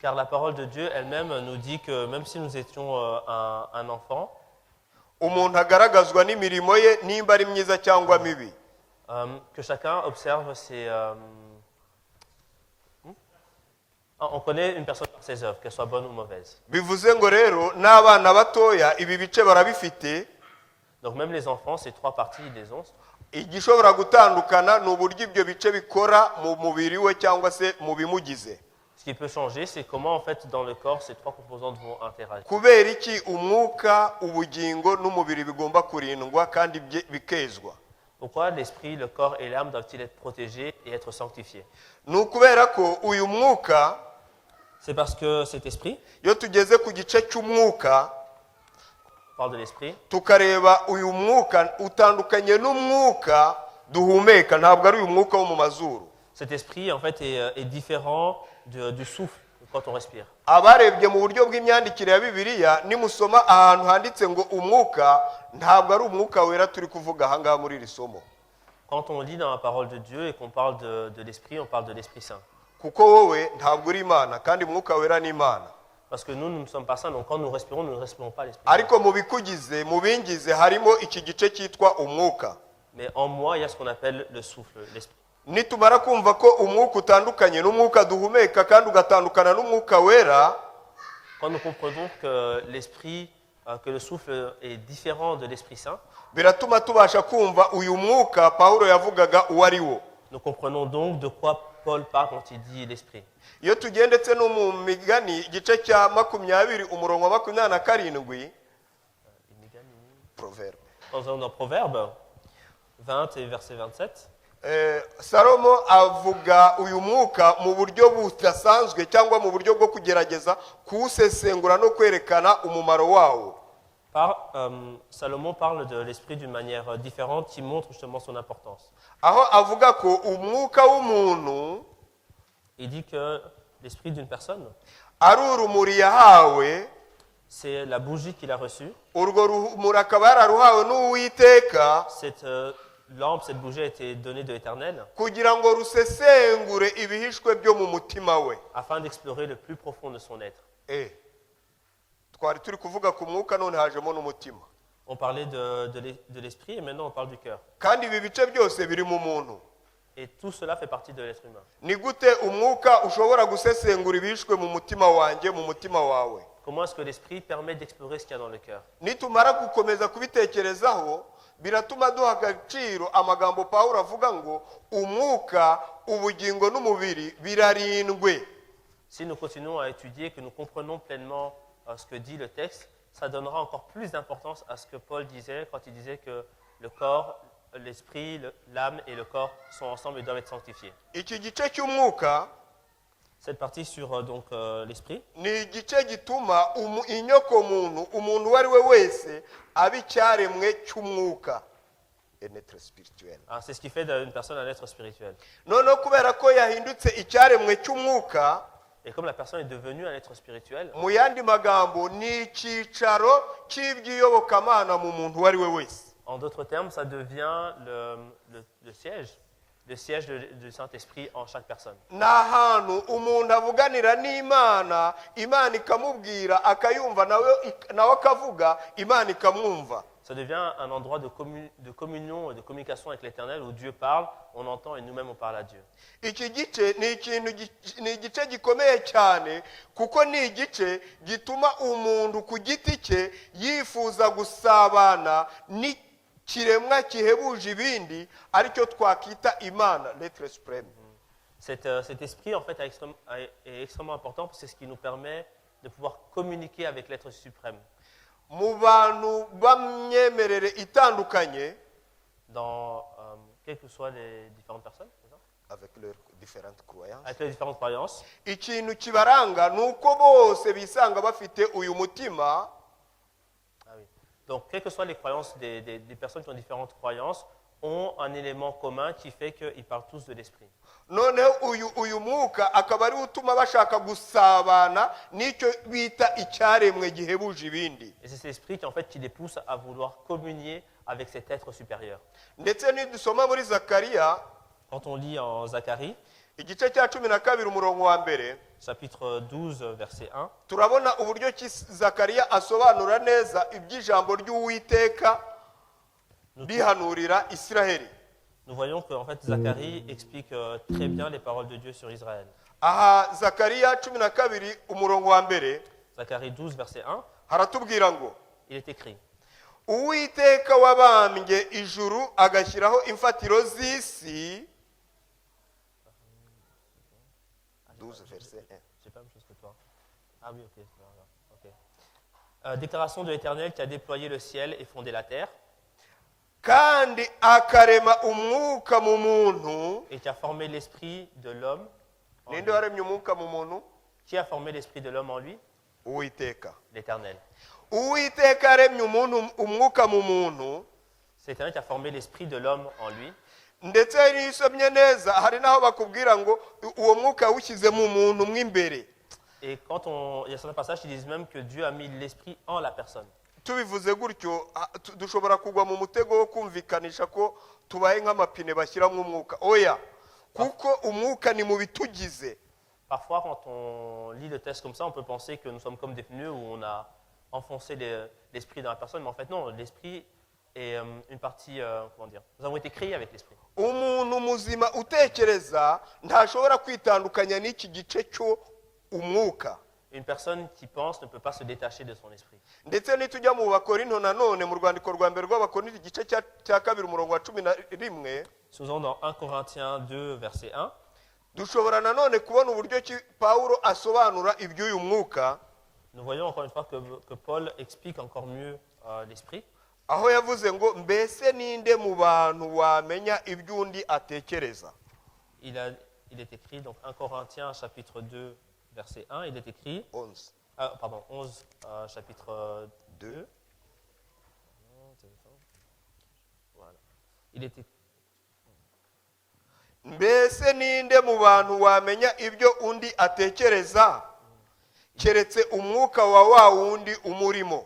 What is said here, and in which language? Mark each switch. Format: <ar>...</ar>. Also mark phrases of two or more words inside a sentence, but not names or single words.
<fr>Car la parole de Dieu elle-même nous dit que même si nous étions un enfant,</fr> <rw>umuntu agaragazwa n'imirimo ye nimba ari myiza cyangwa mibi.</rw> <fr>que chacun observe on connaît une personne par ses œuvres, qu'elle soit bonne ou mauvaise.</fr> <rw>Bivuze ngo rero n'abana batoya ibi bice barabifite.</rw> <fr>Donc même les enfants, ces trois parties, ils les ont.</fr> <rw>Igishobora gutandukana ni uburyo ibyo bice bikora mu mubiri we cyangwa se mu bimugize.</rw> <fr>Ce qui peut changer, c'est comment en fait dans le corps ces trois composantes vont interagir.</fr> <rw>Kubera iki umwuka, ubugingo n'umubiri bigomba kurindwa kandi bikezwa?</rw> <fr>Pourquoi l'esprit, le corps et l'âme doivent-ils être protégés et être sanctifiés?</fr> <rw>Ni ukubera ko uyu mwuka,</rw> <fr>C'est parce que cet esprit,</fr> <rw>iyo tugeze ku gice cy'umwuka</rw> <fr>on parle de l'esprit,</fr> <rw>tukareba uyu mwuka utandukanye n'umwuka duhumeka, ntabwo ari uyu mwuka wo mu mazuru.</rw> <fr>cet esprit en fait est différent du souffle quand on respire.</fr> <rw>Abarebye mu buryo bw'imyandikire ya Bibiliya nimusoma ahantu handitse ngo umwuka, ntabwo ari umwuka wera turi kuvuga aha ngaha muri iri somo.</rw> <fr>Quand on lit dans la parole de Dieu et qu'on parle de l'esprit, on parle de l'Esprit Saint.</fr> <rw>Kuko wowe ntabwo uri Imana kandi umwuka wera ni Imana.</rw> <fr>Parce que nous ne sommes pas saints, donc quand nous ne respirons pas l'Esprit.</fr> <rw>Ariko mu bikugize, mu bingize harimo iki gice cyitwa umwuka.</rw> <fr>Mais en moi, il y a ce qu'on appelle le souffle, l'esprit.</fr> <rw>Nitumara kumva ko umwuka utandukanye n'umwuka duhumeka kandi ugatandukana n'umwuka wera,</rw> <fr>Quand nous comprenons que l'esprit, que le souffle est différent de l'Esprit Saint,</fr> <rw>biratuma tubasha kumva uyu mwuka Pawulo yavugaga uwo ari wo.</rw> <fr>nous comprenons donc de quoi Paul parle quand il dit l'esprit.</fr> <rw>Iyo tugendetse no mu migani igice cya 20 umurongo wa 27,</rw> <fr>Proverbe. Dans Proverbe 20 et verset 27,</fr> <rw>Salomo avuga uyu mwuka mu buryo budasanzwe cyangwa mu buryo bwo kugerageza kuwusesengura no kwerekana umumaro wawo.</rw> <fr>Salomon parle de l'esprit d'une manière différente qui montre justement son importance.</fr> <rw>Aho avuga ko umwuka w'umuntu</rw> <fr>Il dit que l'esprit d'une personne,</fr> <rw>ari urumuri yahawe,</rw> <fr>c'est la bougie qu'il a reçue.</fr> <rw>urwo rumuri akaba yararuhawe n'Uwiteka</rw> <fr>Cette lampe, cette bougie a été donnée de l'Éternel</fr> <rw>kugira ngo rusesengure ibihishwe byo mu mutima we.</rw> <fr>afin d'explorer le plus profond de son être.</fr> <rw>Twari turi kuvuga ku mwuka, none hajemo n'umutima.</rw> <fr>On parlait de l'esprit et maintenant on parle du cœur.</fr> <rw>Kandi ibi bice byose biri mu muntu.</rw> <fr>Et tout cela fait partie de l'être humain.</fr> <rw>Ni gute umwuka ushobora gusesengura ibihishwe mu mutima wanjye, mu mutima wawe?</rw> <fr>Comment est-ce que l'esprit permet d'explorer ce qu'il y a dans le cœur?</fr> <rw>Nitumara gukomeza kubitekerezaho, biratuma duha agaciro amagambo Pawulo avuga ngo umwuka, ubugingo n'umubiri birarindwe.</rw> <fr>Si nous continuons à étudier, que nous comprenons pleinement ce que dit le texte, ça donnera encore plus d'importance à ce que Paul disait quand il disait que le corps, l'esprit, l'âme et le corps sont ensemble et doivent être sanctifiés.</fr> <rw>Iki gice cy'umwuka,</rw> <fr>cette partie sur l'esprit,</fr> <rw>ni igice gituma inyoko muntu, umuntu uwo ari we wese aba icyaremwe cy'umwuka,</rw> <fr>un être spirituel. C'est ce qui fait d'une personne un être spirituel.</fr> <rw>Noneho kubera ko yahindutse icyaremwe cy'umwuka,</rw> <fr>et comme la personne est devenue un être spirituel,</fr> <rw>mu yandi magambo ni icyicaro cy'iby'iyobokamana mu muntu uwo ari we wese.</rw> <fr>En d'autres termes, ça devient le siège du Saint-Esprit en chaque personne.</fr> <rw>Ni ahantu umuntu avuganira n'Imana, Imana ikamubwira akayumva, nawe akavuga, Imana ikamwumva.</rw> <fr>Ça devient un endroit de communion et de communication avec l'Éternel où Dieu parle, on entend et nous-mêmes on parle à Dieu.</fr> <rw>Iki gice ni igice gikomeye cyane kuko ni igice gituma umuntu ku giti cye yifuza gusabana n'ikiremwa gihebuje ibindi, aricyo twakita Imana,</rw> <fr>l'être suprême. Cet esprit en fait est extrêmement important parce que c'est ce qui nous permet de pouvoir communiquer avec l'être suprême.</fr> <rw>Mu bantu b'imyemerere itandukanye,</rw> <fr>dans quelles que soient les différentes personnes, avec leurs différentes croyances, avec les différentes croyances,</fr> <rw>ikintu kibaranga nuko bose bisanga bafite uyu mutima.</rw> <fr>Oui. Donc quelles que soient les croyances des personnes qui ont différentes croyances ont un élément commun qui fait qu'ils parlent tous de l'esprit.</fr> <rw>Noneho uyu mwuka akaba ari utuma bashaka gusabana n'icyo bita icyaremwe gihebuje ibindi.</rw> <fr>Et c'est cet esprit qui les pousse à vouloir communier avec cet être supérieur.</fr> <rw>Ndetse nidusoma muri Zakariya,</rw> <fr>quand on lit en Zacharie,</fr> <rw>igice cya 12 umurongo wa mbere</rw> <fr>chapitre 12, verset 1,</fr> <rw>turabona uburyo ki Zakariya asobanura neza iby'ijambo ry'Uwiteka rihanurira Isiraheli.</rw> <fr>nous voyons que en fait, Zacharie explique très bien les paroles de Dieu sur Israël.</fr> <rw>Aha Zakariya 12 umurongo wa mbere</rw> <fr>Zacharie 12, verset 1,</fr> <rw>haratubwira ngo</rw> <fr>il est écrit:</fr> <rw>Uwiteka wabambye ijuru agashyiraho imfatiro z'isi.</rw> <fr>12 verset 1. J'ai pas la même chose que toi. Ah oui, ok. Ok. Déclaration de l'Éternel qui a déployé le ciel et fondé la terre,</fr> <rw>Kandi akarema umwuka mu muntu.</rw> <fr>et qui a formé l'esprit de l'homme. En</fr> <rw>Ninde</rw> <fr>lui.</fr> <rw>waremye umwuka mu muntu?</rw> <fr>Qui a formé l'esprit de l'homme en lui?</fr> <rw>Uwiteka.</rw> <fr>L'Éternel.</fr> <rw>Uwiteka yaremye umwuka mu muntu.</rw> <fr>C'est l'Éternel qui a formé l'esprit de l'homme en lui.</fr> <rw>Ndetse iyo usomye neza hari naho bakubwira ngo uwo mwuka yawushyize mu muntu mw'imbere.</rw> <fr>Et il y a certains passages qui disent même que Dieu a mis l'esprit en la personne.</fr> <rw>Tubivuze gutyo dushobora kugwa mu mutego wo kumvikanisha ko tubaye nk'amapine bashyiramo umwuka. Oya, kuko umwuka ni mu bitugize.</rw> <fr>Parfois, quand on lit le texte comme ça, on peut penser que nous sommes comme des pneus où on a enfoncé l'esprit dans la personne, mais en fait non, l'esprit est une partie, comment dire, nous avons été créés avec l'esprit.</fr> <rw>Umuntu muzima utekereza ntashobora kwitandukanya n'iki gice cyo umwuka.</rw> <fr>Une personne qui pense ne peut pas se détacher de son esprit.</fr> <rw>Ndetse nitujya mu Bakorinto nanone mu rwandiko rwa mbere rw'Abakorinto igice cya 2 umurongo wa 11</rw> <fr>Nous sommes dans 1 Corinthiens 2, verset 1.</fr> <rw>dushobora nanone kubona uburyo ki Pawulo asobanura iby'uyu mwuka.</rw> <fr>Nous voyons encore une fois que Paul explique encore mieux l'esprit.</fr> <rw>Aho yavuze ngo mbese ninde mu bantu wamenya iby'undi atekereza.</rw> <fr>Il est écrit, donc 1 Corinthiens chapitre 2, verset 1, il est écrit, 11 11, chapitre 2. Voilà. Il est écrit.</fr> <rw>Mbese ninde mu bantu wamenya ibyo undi atekereza keretse umwuka wa wundi umurimo.</rw>